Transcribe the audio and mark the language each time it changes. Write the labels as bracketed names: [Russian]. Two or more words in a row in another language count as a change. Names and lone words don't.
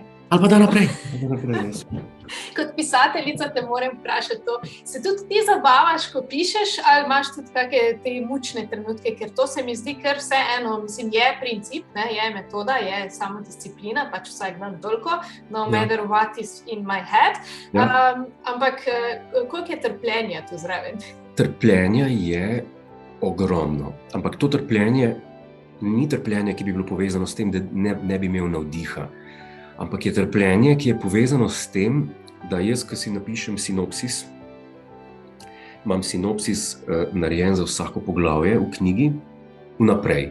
[Slovenian] Ali pa da naprej. Kot pisateljica te moram vprašati to. Se tudi ti zabavaš, ko pišeš, ali imaš tudi kakšne te mučne trenutke? Ker to se mi zdi kar vseeno, mislim, je princip, ne? Je metoda, je samodisciplina, pač vsak dan toliko, [English] no matter what is in my head. [Slovenian] Ja. Ampak koliko je trpljenja tu zraven? Trpljenja je ogromno, ampak to trpljenje ni trpljenje, ki bi bilo povezano s tem, da ne bi imel navdiha. Ampak je trpljenje, ki je povezano s tem, da jaz, ko si napišem sinopsis, imam sinopsis narejen za vsako poglavje v knjigi vnaprej.